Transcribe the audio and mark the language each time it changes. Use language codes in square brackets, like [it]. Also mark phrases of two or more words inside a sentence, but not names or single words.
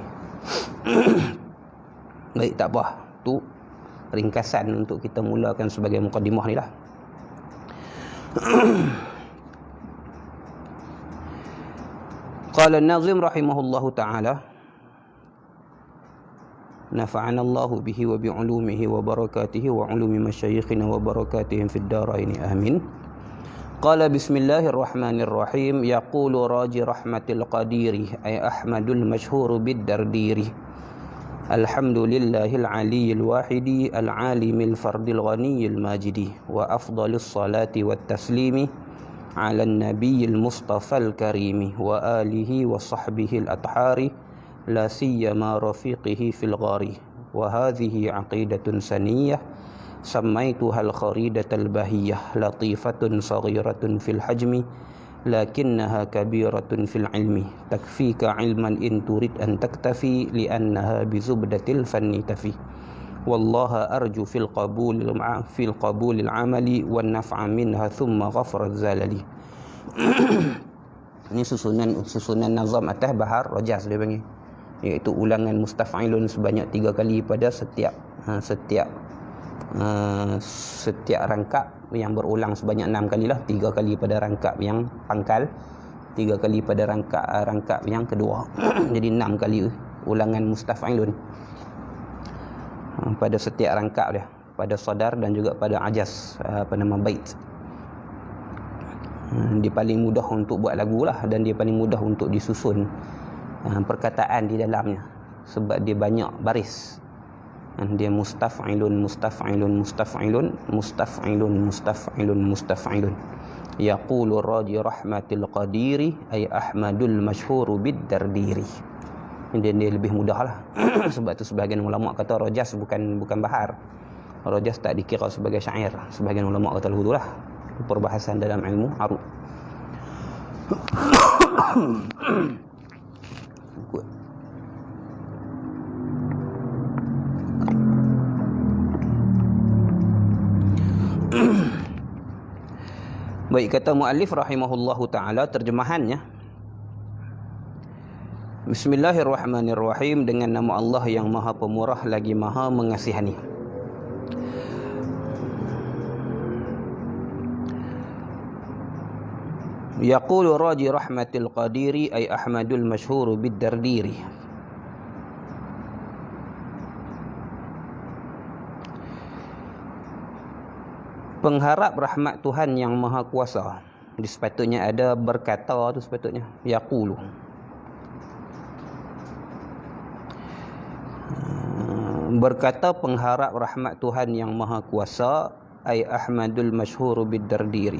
[ms] Baik, tak apa, tu ringkasan untuk kita mulakan sebagai mukadimah ni lah. [ar] قال الناظم رحمه الله تعالى نفعنا الله به وبعلومه وبركاته وعلوم مشايخنا وبركاتهم في الدارين آمين. قال بسم الله الرحمن الرحيم يقول راجي رحمة القادر أي أحمد المشهور بالدردير الحمد لله العلي الواحد العليم الفرد الغني المجيد وأفضل الصلاة والتسليم على النبي المصطفى الكريم وآله وصحبه الأطهار لا سيما رفيقه في الغار. وهذه عقيدة سنية سميتها الخريدة البهية، لطيفة صغيرة في الحجم لكنها كبيرة في العلم تكفيك علما إن تريد أن تكتفي لأنها بزبدة الفن تفي والله أرجو في القبول العمل والنفع منها ثم غفرت زللي. [ms] Ini susunan nazam atas Bahar Rajaz dia panggil, iaitu ulangan mustaf'ilun sebanyak 3 kali pada setiap rangkap yang berulang sebanyak 6 kali lah, 3 kali pada rangkap yang pangkal, 3 kali pada rangkap yang kedua. Jadi 6 kali ulangan mustaf'ilun pada setiap rangkap dia, pada sadar dan juga pada ajaz, bait. Dia paling mudah untuk buat lagu lah, dan dia paling mudah untuk disusun perkataan di dalamnya sebab dia banyak baris. [ar] Dia mustaf'ilun يقول راجي رحمة القادر أي أحمد المشهور بالدردير. [ms] Dia lebih mudah lah. Sebab tu sebahagian ulama kata Rajaz bukan bahar. Rajaz tak dikira sebagai syair. Sebahagian ulama kata begitu lah. Perbahasan dalam ilmu arud. Baik, kata muallif [ar] رحمه الله تعالى [ms] terjemahannya. Bismillahirrahmanirrahim, dengan nama Allah yang Maha Pemurah lagi Maha Mengasihani. [ar] يقول راجي رحمة القادر أي أحمد المشهور بالدردير. [ms] Pengharap rahmat Tuhan yang Maha Kuasa. Jadi sepatutnya ada berkata tu, sepatutnya yaqulu. Berkata pengharap rahmat Tuhan yang Maha Kuasa [ar] أي أحمد المشهور بالدردير.